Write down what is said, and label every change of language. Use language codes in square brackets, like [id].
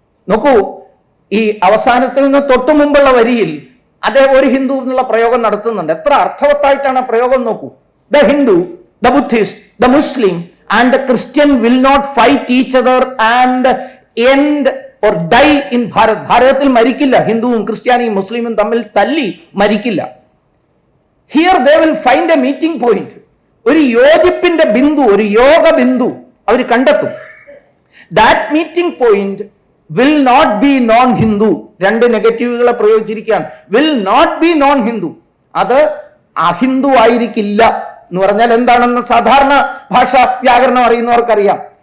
[ml] നോക്കൂ, ഈ അവസാനത്തിൽ നിന്ന് തൊട്ടു മുമ്പുള്ള വരിയിൽ അദ്ദേഹം ഒരു ഹിന്ദു എന്നുള്ള പ്രയോഗം നടത്തുന്നുണ്ട്. എത്ര അർത്ഥവത്തായിട്ടാണ് പ്രയോഗം നോക്കൂ. [en] The Hindu, the Buddhist, the Muslim and the Christian will not fight each other and end or die in Bharat. [ml] ഭാരതത്തിൽ മരിക്കില്ല. ഹിന്ദുവും ക്രിസ്ത്യാനിയും മുസ്ലിമും തമ്മിൽ തല്ലി മരിക്കില്ല. [en] Here they will find a meeting point. [ml] ഒരു യോജിപ്പിന്റെ ബിന്ദു, ഒരു യോഗ ബിന്ദു അവർ കണ്ടെത്തും. [en] That meeting point will not be non-Hindu. [ml] 2 നെഗറ്റീവുകളെ പ്രയോഗിച്ചിരിക്കുകയാണ്. [en] Will not be non-Hindu. [ml] അത് അഹിന്ദു ആയിരിക്കില്ല എന്ന് പറഞ്ഞാൽ എന്താണെന്ന് സാധാരണ ഭാഷ വ്യാകരണം അറിയുന്നവർക്കറിയാം.